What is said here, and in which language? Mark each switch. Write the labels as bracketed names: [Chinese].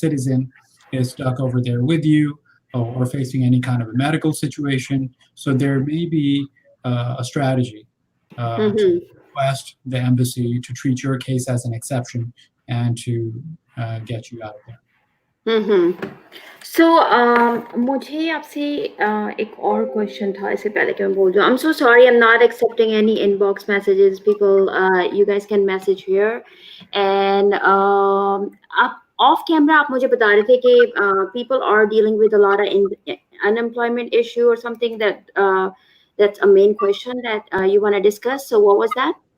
[English] citizen, is stuck over there with you or facing any kind of a medical situation, so there may be a strategy to request the embassy to treat your case as an exception and to get you out of there. [Hindi] So मुझे आपसे एक और question था इससे पहले कि मैं बोल जाऊँ. [English] I'm so sorry, I'm not accepting any inbox messages. People, you guys can message here. And आप off camera [Hindi] आप मुझे बता रहे थे कि [English] people are dealing with a lot of unemployment issue or something that that's a main question that you want to discuss. So what was that?